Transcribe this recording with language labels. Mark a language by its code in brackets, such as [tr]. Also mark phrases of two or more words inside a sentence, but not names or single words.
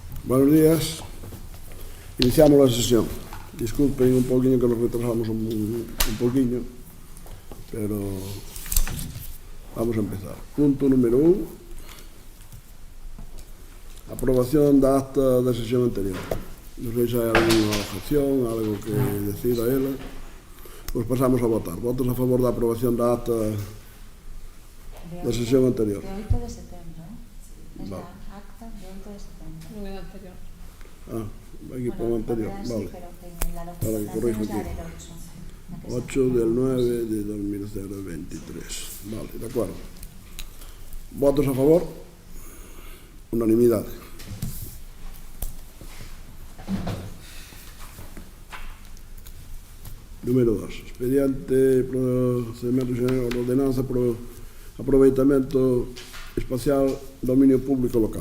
[es] Buenos días. Iniciamos la sesión. Disculpen un poquinho que nos retrasamos un poquinho, pero vamos a empezar. Punto número 1. [gl] Aprobación da acta da sesión anterior. Non sei se hai alguna objeción, algo que decida ela. Pois pasamos a votar. Votos a favor da aprobación da acta da sesión anterior. De 8 de setembro, [es] es Vale. la acta de 8 de setembro. [gl] Non é anterior. Ah, [es] aquí pongo anterior. Sí, Vale. pero en la Ahora que documentación corrijo es la aquí. del 8. la que 8 se- del 9 de 2023. Vale, de acuerdo. Votos a favor? [gl] Unanimidade. Número 2. Expediente procedimento xeral de ordenanza pro aproveitamento espacial dominio público local.